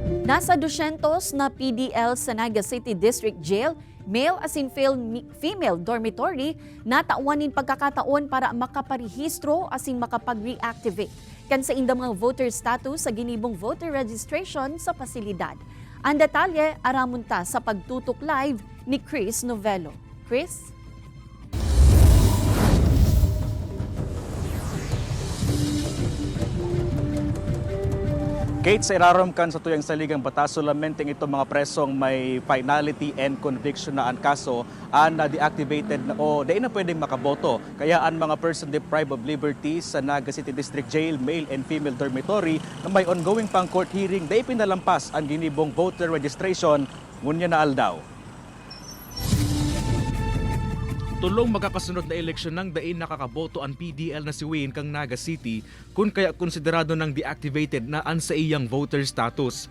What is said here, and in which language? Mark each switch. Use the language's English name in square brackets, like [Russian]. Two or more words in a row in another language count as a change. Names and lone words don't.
[Bikol] Nasa 200 na PDL sa Naga City District Jail, [English] male as in female dormitory, [Bikol] natauanin pagkakataon para makaparehistro [English] as in [Bikol] makapag-reactivate kan sa indang mga [English] voter status [Bikol] sa ginibong [English] voter registration [Bikol] sa pasilidad. Ang detalye aramunta sa pagtutok live ni Chris Novello. Chris? Kate, sa irarom kan sa tuyang saligang batas, solamente itong mga presong may [English] finality and conviction [Bikol] na ang kaso ang deactivated na o di na pwedeng makaboto. Kaya ang mga [English] person deprived of liberty [Bikol] sa Naga City District Jail, [English] male and female dormitory [Bikol] na may ongoing pang [English] court hearing, [Bikol] di pinalampas ang ginibong [English] voter registration [Bikol] ngunya na aldaw. Tulong magkakasunod na eleksyon ng dain nakakaboto ang PDL na si Wayne kang Naga City kung kaya konsiderado ng deactivated na an sa iyang [English] voter status.